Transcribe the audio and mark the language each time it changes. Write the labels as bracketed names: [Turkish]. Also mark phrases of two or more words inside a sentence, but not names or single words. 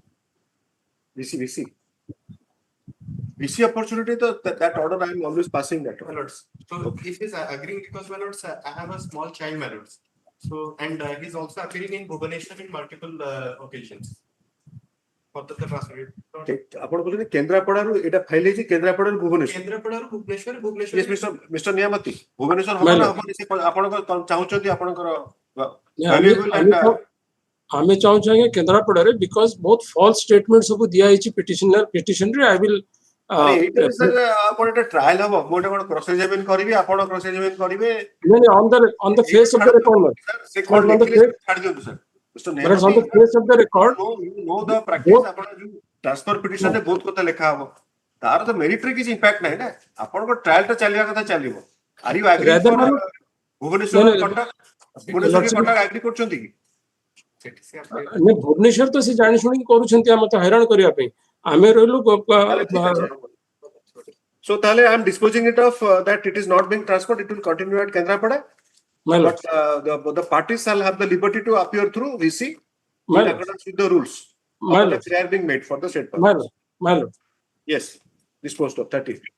[English] VC opportunity, that order I am always passing that. My lords. So if he's agreeing because my lords, I have a small child, my lords. So and he's also appearing in Bhubaneswar in multiple occasions. For the transfer. [Odia] ଆପଣ କହୁଛନ୍ତି କେନ୍ଦ୍ରାପଡ଼ାରୁ ଏଇଟା ଫାଇଲ ହେଇଛି କେନ୍ଦ୍ରାପଡ଼ାରୁ ଭୁବନେଶ୍ୱର କେନ୍ଦ୍ରାପଡ଼ାରୁ ଭୁବନେଶ୍ୱର [English] Yes, Mr. [Odia] ନିୟାମତି ଭୁବନେଶ୍ୱର ହବ ନା ହବନି ସେ ଆପଣଙ୍କ ଚାହୁଁଛନ୍ତି ଆପଣଙ୍କର [English] valuable and [Odia] ଆମେ ଚାହୁଁଛୁ ଆଜ୍ଞା କେନ୍ଦ୍ରାପଡ଼ାରେ ବିକଜ ବହୁତ [English] false statement [Odia] ସବୁ ଦିଆହେଇଛି ପିଟିସନରେ [English] I will [Odia] ଏଇଟା ସାର୍ ଆପଣ ଏଟା ଟ୍ରାଏଲ ହବ ମୁଁ ଏଟା କଣ [English] cross examine [Odia] କରିବି ଆପଣ [English] cross examine [Odia] କରିବେ [English] on the face of the record [Odia] ସେ କଣ ଲେଖିଲେ ଛାଡି ଦିଅନ୍ତୁ ସାର୍ Mr. [English] but it's on the face of the record no the practice [Odia] ଆପଣ ଯୋଉ [English] transfer petition [Odia] ରେ ବହୁତ କଥା ଲେଖା ହବ ତାର ତ ମେରିଟ ରେ କିଛି ଇମ୍ପାକ୍ଟ ନାହିଁ ନା ଆପଣଙ୍କ ଟ୍ରାଏଲ ଟା ଚାଲିବା କଥା ଚାଲିବ [English] are you agree [Odia] ଭୁବନେଶ୍ୱର କଟକ ଆଗ୍ରି କରୁଛନ୍ତି କି ଭୁବନେଶ୍ୱର ତ ସେ ଜାଣି ଶୁଣିକି କରୁଛନ୍ତି ଆମେ ତ ହଇରାଣ କରିବା ପାଇଁ ଆମେ ରହିଲୁ [English] So Tale, I am disposing it of that it is not being transferred, it will continue at Kendrapada. But the parties shall have the liberty to appear through VC in accordance with the rules. They are being made for the state purpose. Yes, disposed of 30.